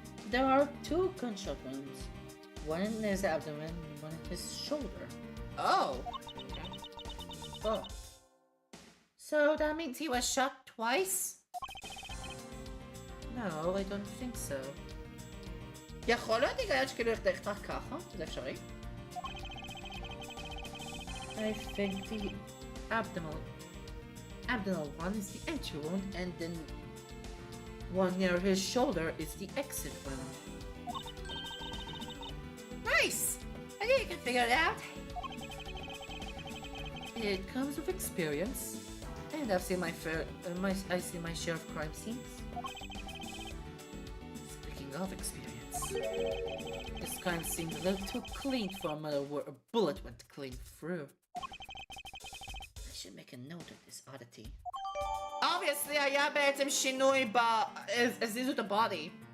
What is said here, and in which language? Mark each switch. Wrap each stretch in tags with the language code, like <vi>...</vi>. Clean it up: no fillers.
<en>There are 2 gunshot wounds. One in his abdomen and one in his shoulder. Oh! Oh. So that means he was shot twice? No, I don't think so.</en> <he>יכול להיות היגיון שכאילו יחתך ככה? זה אפשרי?</he> <en>I think the abdominal one is the entry wound, and then one near his shoulder is the exit wound. Nice! I think you can figure it out. It comes with experience, and I've seen my share of crime scenes. Speaking of experience, this crime seems a little too clean for a matter where a bullet went clean through. I should make a note of this oddity.</en> <he>Obviously, היה בעצם שינוי הזיזו את הבody.</he>